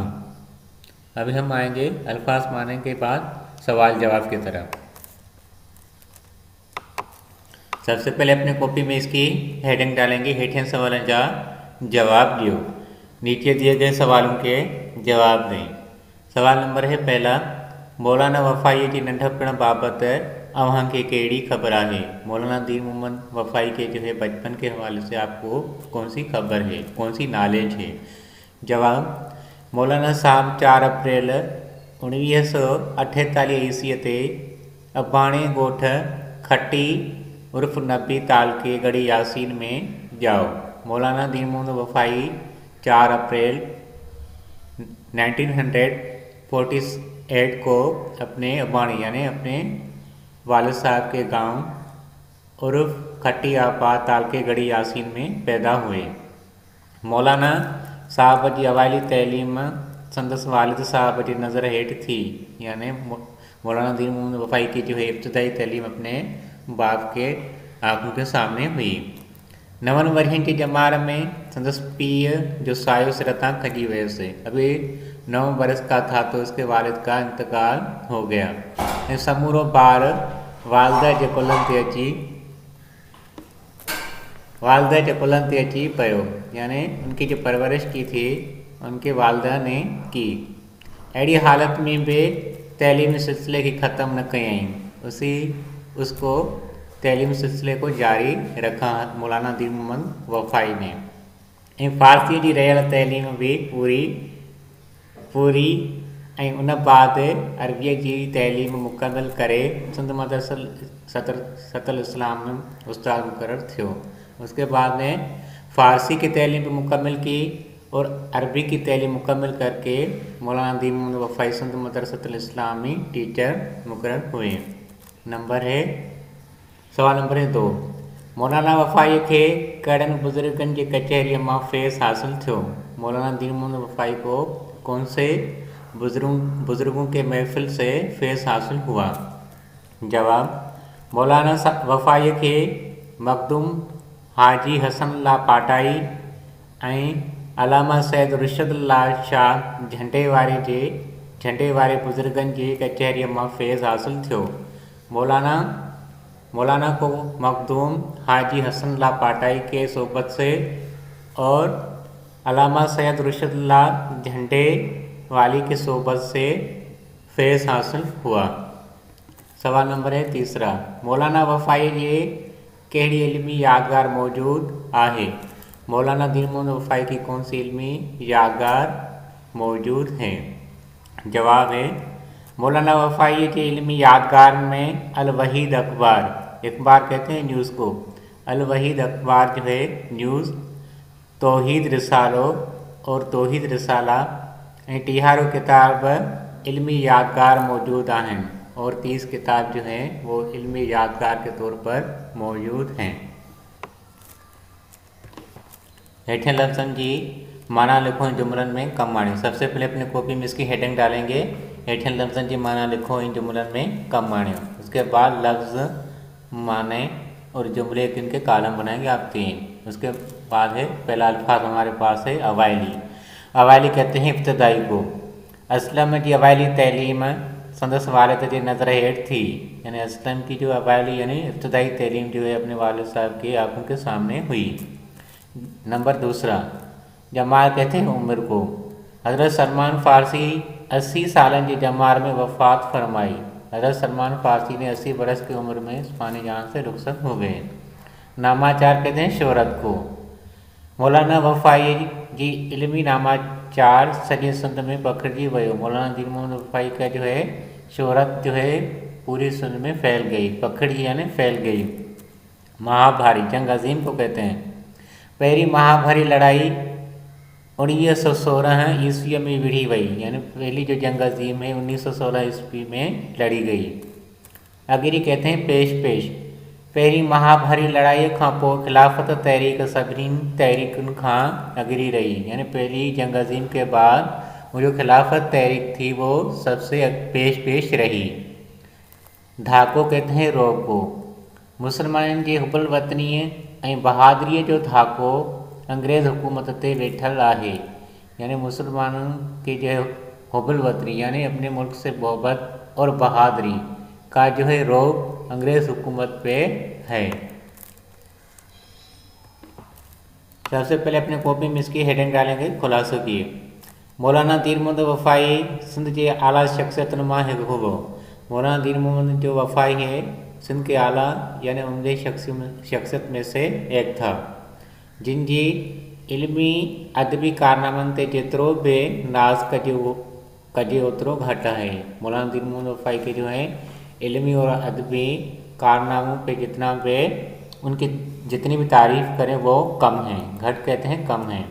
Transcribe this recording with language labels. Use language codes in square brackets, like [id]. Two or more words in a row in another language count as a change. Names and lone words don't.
[ur] ابھی ہم آئیں گے الفاظ معنے کے بعد سوال جواب کی طرف. سب سے پہلے اپنے کاپی میں اس کی ہیڈنگ ڈالیں گے. [sd] हेठिन सवाल जा जवाब दियो। [ur] نیچے دیے گئے سوالوں کے جواب دیں. سوال نمبر ہے پہلا, [sd] मौलाना वफ़ाई जी नंढपण बाबत अव्हां खे कहिड़ी ख़बर आहे। [ur] مولانا دین محمد وفائی کے جو ہے بچپن کے حوالے سے آپ کو کون سی خبر ہے، کون سی نالج ہے. [sd] जवाब, मौलाना साहब 4 अप्रैल 1948 ईस्वीअ ते अबाणे ॻोठ खट्टी उर्फ नबी तालके गढ़ी यासीन में जाओ। [ur] مولانا دین محمد وفائی 4 اپریل 1948 کو اپنے ابانی یعنی اپنے والد صاحب کے گاؤں عرف کھٹی آباد تعلقے گڑھی یاسین میں پیدا ہوئے. [sd] मौलाना साहब जी अवाइली तैलीम संदसि वालिद साहब जी नज़र हेठि थी, [ur] یعنی مولانا دین محمد وفائی کی جو ہے ابتدائی تعلیم اپنے باپ کے آنکھوں کے سامنے ہوئی. [sd] 9 वरहनि की जमार में संदसि पीउ जो सायो सिरतां खजी वियुसि। [ur] ابھی 9 برس کا تھا تو اس کے والد کا انتقال ہو گیا. [sd] ऐं समूरो ॿार वालदा जे कुलनि ते अची पियो, [ur] یعنی ان کی جو پرورش کی تھی ان کے والدہ نے کی. [sd] अहिड़ी हालत में भी तैलीमी सिलसिले की ख़त्म न कयईं, [ur] اس کو تعلیمی سلسلے کو جاری رکھا مولانا دین محمد وفائی نے. [sd] ऐं फ़ारसी जी रहियल तैलीम भी पूरी ऐं उन बाद अरबीअ जी तैलीम मुकमिल करे सिंध मदरसा सतल इस्लाम में उस्ताद मुक़र्रर थियो। [ur] اس کے بعد میں فارسی کی تعلیم بھی مکمل کی اور عربی کی تعلیم مکمل کر کے مولانا دین محمد وفائی سندھ مدرسۃ الاسلامی ٹیچر مقرر ہوئے. سوال نمبر 2, [sd] मौलाना वफ़ाई खे कहिड़नि बुज़ुर्गनि जी कचहरीअ मां फैज़ हासिल थियो। [ur] مولانا دین محمد وفائی کو کون سے بزرگوں کے محفل سے فیض حاصل ہوا. जवाब, [sd] मौलाना वफ़ाई खे मखदूम हाजी हसन ला पाटाई ऐं अलामा सैद रुशदुल्ला शाह झंडे वारे बुज़ुर्गनि जी कचहरीअ मां फैज़ हासिल थियो। [ur] مولانا کو مخدوم حاجی حسن لا پاٹائی کے صحبت سے اور علامہ سید رشد اللہ جھنڈے والی کی صحبت سے فیض حاصل ہوا. سوال نمبر 3, [sd] मौलाना वफ़ाई जे कहिड़ी इल्मी यादगार मौजूद आहे। [ur] مولانا دین محمد وفائی کی کون سی علمی یادگار موجود ہیں. جواب ہے، مولانا وفائی کی علمی یادگار میں الوحید اخبار کہتے ہیں نیوز کو. الوحید اخبار جو ہے نیوز، توحید رسالو اور توحید رسالہ [sd] ऐं 30 किताब इल्मी यादगार मौजूद आहिनि [ur] اور 30 کتاب جو ہیں وہ علمی یادگار کے طور پر موجود ہیں. [sd] हेठिन लफ्ज़नि जी माना लिखो इन जुमलनि में कम आणियो। [ur] سب سے پہلے اپنے کاپی میں اس کی ہیڈنگ ڈالیں گے. [sd] हेठिन लफ्ज़नि जी माना लिखो इन जुमलनि में कम आणियो। [ur] اس کے بعد لفظ، معنے اور جملے کے ان کے کالم بنائیں گے آپ 3. اس کے بعد ہے پہلا الفاظ ہمارے پاس ہے اوائلی. اوالی کہتے ہیں ابتدائی کو. [sd] असलम जी अवाली तैलीम संदस वालिद जी नज़र हेठ थी, [ur] یعنی اسلم کی جو اوالی یعنی ابتدائی تعلیم جو ہے اپنے والد صاحب کی آنکھوں کے سامنے ہوئی. نمبر دوسرا، جمار کہتے ہیں عمر کو. [sd] हज़रत सलमान फ़ारसी 80 सालन जी जमार में वफ़ात फरमाई। [ur] حضرت سلمان فارسی نے 80 برس کی عمر میں اس فانی جہان سے رخصت ہو گئے. نامچار کہتے ہیں شہرت کو. [sd] मौलाना वफ़ाई जी इल्मी नामाचार सॼे सिंध में पखिड़िजी वियो। [ur] مولانا دین محمد وفائی کا جو ہے شہرت جو ہے پوری سندھ میں پھیل گئی، پکھڑجی یعنی پھیل گئی, पखिड़िजी यानी फैल गई। مہابھاری جنگ عظیم کو کہتے ہیں. [sd] पहली महाभारी लड़ाई 1916 ईस्वी में विढ़ी वई, [ur] یعنی پہلی جو جنگ عظیم ہے 1916 عیسوی میں لڑی گئی. اگری کہتے ہیں پیش پیش. [sd] पहिरीं महाभारी लड़ाई खां पोइ खिलाफ़त तहरीक सभिनी तहरीकुनि खां अगिरी रही, [ur] یعنی پہلی جنگ عظیم کے بعد وہ جو خلافت تحریک تھی وہ سب سے پیش رہی. دھاکو کہتے ہیں رعب کو. [sd] मुसलमाननि जी हुबल वतनीअ ऐं बहादरीअ जो धाको अंग्रेज़ हुकूमत ते वेठल आहे, [ur] یعنی مسلمانوں کے جو حب الوطنی یعنی اپنے ملک سے محبت اور بہادری کا جو ہے رعب انگریز حکومت پہ ہے. سب سے پہلے اپنے کاپی میں اس کی ہیڈنگ ڈالیں گے, [sd] खुलासो किए। मौलाना दीन मोहम्मद वफ़ाई सिंध के आला शख्सियतुनि मां हिकु हुओ। [ur] مولانا دین محمد جو وفائی ہے سندھ کے اعلیٰ یعنی عمدے شخصیت میں سے ایک تھا, [sd] जिन जी इल्मी अदबी कारनामनि ते जेतिरो बि नाज़ कजे ओतिरो घटि है। [ur] مولانا دین محمد وفائی کے جو ہے علمی اور ادبی کارناموں پہ جتنا بھی ان کی جتنی بھی تعریف کریں وہ کم ہے، گھٹ کہتے ہیں کم ہے, घट कहते हैं कम है।